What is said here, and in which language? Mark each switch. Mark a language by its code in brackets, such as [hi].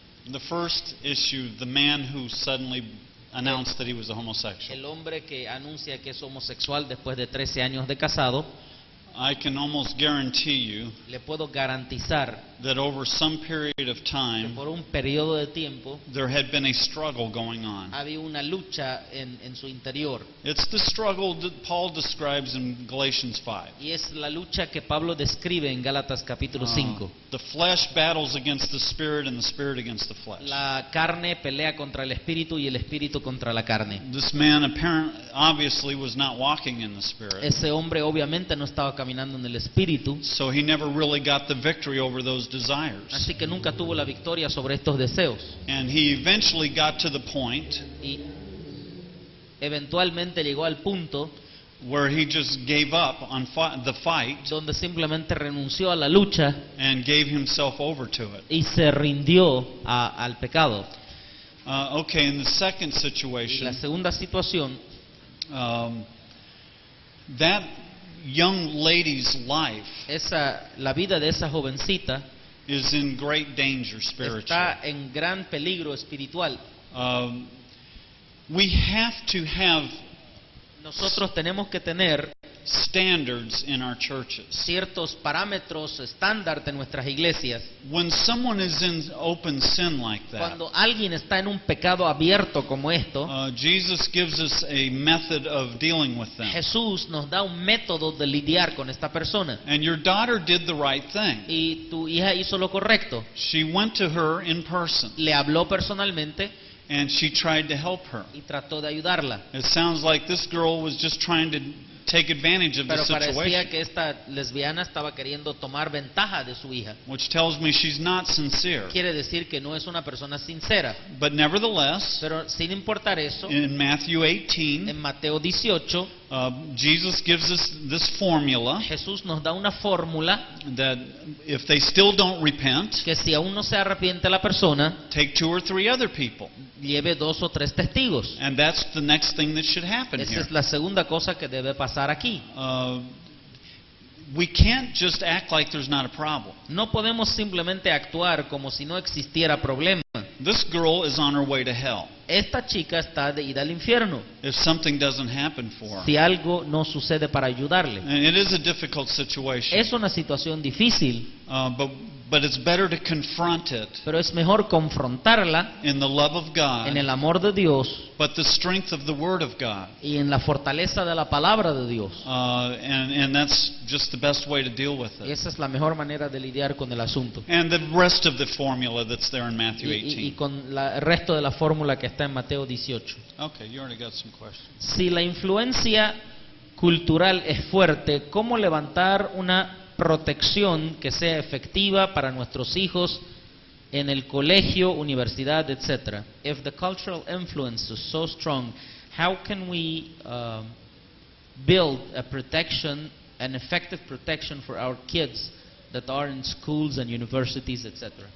[en] The first issue, the man who suddenly announced that he was a homosexual. [es] El hombre que anuncia que es homosexual después de 13 años de casado, [en] I can almost guarantee you [es] le puedo garantizar [en] that over some period of [es] que [en] time [es] por un periodo de tiempo [en] there had been a struggle going on. [es] había una lucha en su interior. [en] It's the struggle that Paul describes in Galatians 5. [es] Y es la lucha que Pablo describe en Gálatas capítulo 5. [en] The flesh battles against the spirit and the spirit against the flesh. [es] La carne pelea contra el espíritu y el espíritu contra la carne. [en] This man obviously was not walking in the spirit, [es] Ese hombre obviamente no estaba caminando en el espíritu, [en] so he never really got the victory over those desires. [es] así que nunca tuvo la victoria sobre estos deseos. [en] And he eventually got to the point [es] Y eventualmente llegó al punto [en] where he just gave up on the fight [es] donde simplemente renunció a la lucha [en] and gave himself over to it. [es] y se rindió al pecado. [en] Okay, in the second [es] Y la [en] situation, [es] segunda situación, [en] that young lady's life [es] la vida de esa jovencita [en] is in great danger spiritually. [es] está en gran peligro espiritual. [en] We have to have [es] Nosotros tenemos que tener [en] standards in our churches. [es] ciertos parámetros estándar de nuestras iglesias. [en] When someone is in open sin like that, [es] Cuando alguien está en un pecado abierto como esto, [en] Jesus gives us a method of dealing with them. [es] Jesús nos da un método de lidiar con esta persona. [en] And your daughter did the right thing. [es] Y tu hija hizo lo correcto. [en] She went to her in person [es] Le habló personalmente [en] and she tried to help her. [es] y trató de ayudarla. [en] It sounds like this girl was just trying to take advantage of the [es] Pero parecía [en] situation, [es] que esta lesbiana estaba queriendo tomar ventaja de su hija. [en] which tells me she's not sincere. [es] Quiere decir que no es una persona sincera. [en] But nevertheless, [es] Pero sin importar eso, [en] in Matthew 18, [es] en Mateo 18, [en] Jesus gives us this formula [es] Jesús nos da una fórmula [en] that if they still don't repent, [es] que si aún no se arrepiente la persona, [en] take 2 or 3 other people. [es] lleve 2 o 3 testigos. [en] And that's the next thing that should happen [es] Esa [en] here. [es] es la segunda cosa que debe pasar aquí. [en] We can't just act like there's not a problem. [es] No podemos simplemente actuar como si no existiera problema. [en] This girl is on her way to hell [es] Esta chica está de ida al infierno [en] if something doesn't happen for her. [es] si algo no sucede para ayudarle. [en] And it is a difficult situation, [es] Es una situación difícil, [en] but it's better to confront it [es] pero es mejor confrontarla [en] in the love of [es] en [en] God, [es] el amor de Dios [en] but the strength of the Word of God. [es] y en la fortaleza de la palabra de Dios. [en] And that's just the best way to deal with [es] Y [en] it. [es] esa es la mejor manera de lidiar con el asunto. [en] And the rest of the formula that's there in Matthew [es] Y [en] 18. [es] con el resto de la fórmula que está en Mateo 18. [en] Okay, you already got some questions. [es] Si la influencia cultural es fuerte, ¿cómo levantar una protección que sea efectiva para nuestros hijos en el colegio, universidad, etc.? [en] If the cultural influence is so strong, how can we build a protection, an effective protection for our kids that are in schools and universities, etc.?